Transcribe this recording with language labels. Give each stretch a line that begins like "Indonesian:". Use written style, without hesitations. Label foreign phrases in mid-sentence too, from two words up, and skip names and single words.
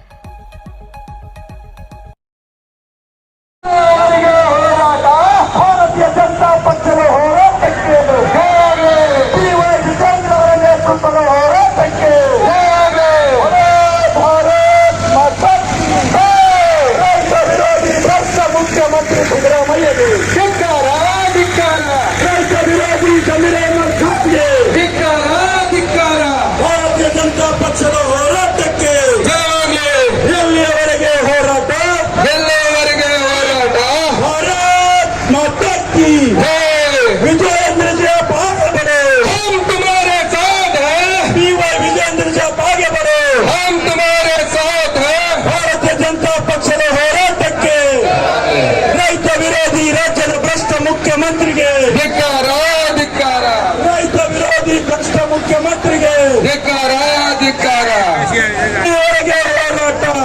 Kannada: ಭಾರತೀಯ ಜನತಾ ಪಕ್ಷದ ಹೋರಾಟಕ್ಕೆ ಹೋರಾಟಕ್ಕೆ ರೈತ ವಿರೋಧಿ ಭ್ರಷ್ಟ ಮುಖ್ಯಮಂತ್ರಿ ಸಿದ್ದರಾಮಯ್ಯಗೆ ಧಿಕ್ಕಾರ, ರೈತ ವಿರೋಧಿ ಜಮೀರ್ ಅಹ್ಮದ್ ಖಾನ್ಗೆ ಧಿಕ್ಕಾರ. ಭಾರತೀಯ ಜನತಾ ಪಕ್ಷದ ಹೋರಾಟಕ್ಕೆ ಎಲ್ಲಿಯವರೆಗೆ ಹೋರಾಟ,
Hindi: भारत माता की विजयेंद्र जी ಆगे बढ़ो, हम तुम्हारे साथ हैं. बिवाई विजयेंद्र जी आगे बढ़ो, हम तुम्हारे साथ हैं.
Kannada: ಭಾರತೀಯ ಜನತಾ ಪಕ್ಷದ ಹೋರಾಟಕ್ಕೆ ರೈತ ವಿರೋಧಿ ರಾಜ್ಯದ ಭ್ರಷ್ಟ ಮುಖ್ಯಮಂತ್ರಿಗೆ ಧಿಕ್ಕಾರ, ರೈತ ವಿರೋಧಿ ಭ್ರಷ್ಟ ಮುಖ್ಯಮಂತ್ರಿಗೆ ಧಿಕ್ಕಾರ. ಎಲ್ಲಿವರೆಗೆ ಹೋರಾಟ,